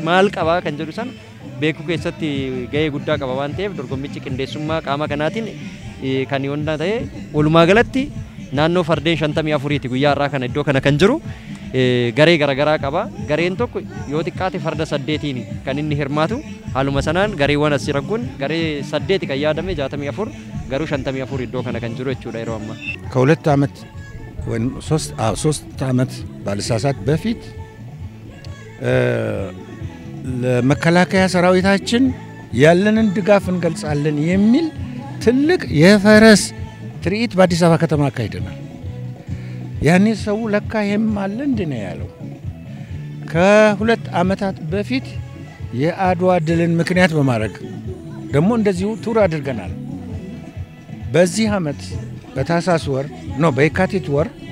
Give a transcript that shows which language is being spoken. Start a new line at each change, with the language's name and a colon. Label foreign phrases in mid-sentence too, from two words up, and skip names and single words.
Oromo: maal qabaa kan jedhu sana beekuu keessatti gahee guddaa qaba waan ta'eef dorgommichi qindeessummaa qaama kanaatiin kan yoonna ta'e walumaa galatti naannoo fardeen 54ti guyyaa irraa kana iddoo kana kan jiru garee garaagaraa qaba gareen tokko yoo xiqqaate farda 8tiin kan inni hirmaatu haaluma sanaan gareewwan as jiran kun garee 8 kan yaadame 64 garuu 54 iddoo kana kan jiru jechuudha yeroo ammaa
Amharic: ከሁለት ዓመት ወይም ሶስት ዓመት ባልሳሳት በፊት ለመከላከያ ሰራዊታችን ያለንን ድጋፍ እንገልጻለን የሚል ትልቅ የፈረስ ትርኢት በአዲስ አበባ ከተማ አካሂደናል። ያኔ ሰው ለካ ይሄም አለ እንዴ ነው ያለው። ከሁለት ዓመታት በፊት የአድዋ ድልን ምክንያት በማድረግ ደግሞ እንደዚሁ ቱር አድርገናል። በዚህ ዓመት በታህሳስ ወር ነው በየካቲት ወር